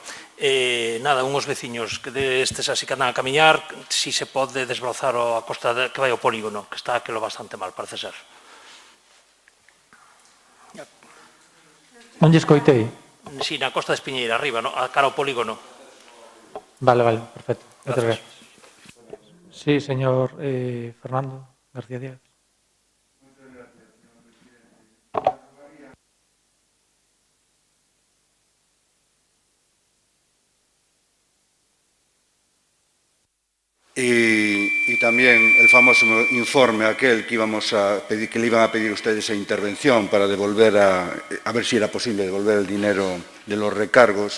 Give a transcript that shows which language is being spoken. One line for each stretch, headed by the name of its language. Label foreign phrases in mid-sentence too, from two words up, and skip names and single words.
Galician: Nada, unhos veciños que destes así que andan a camiñar, si se pode desbrozar a costa que vai ao polígono, que está aquilo bastante mal, parece ser. Non lle escoitei? Sí, na costa de Espiñeira, arriba, a cara ao polígono. Vale, perfecto. Moitas gracias. Sí, señor Fernando García Díaz.
Spanish: Y también el famoso informe aquel que íbamos a pedir, que le iban a pedir ustedes esa intervención para devolver a ver si era posible devolver el dinero de los recargos.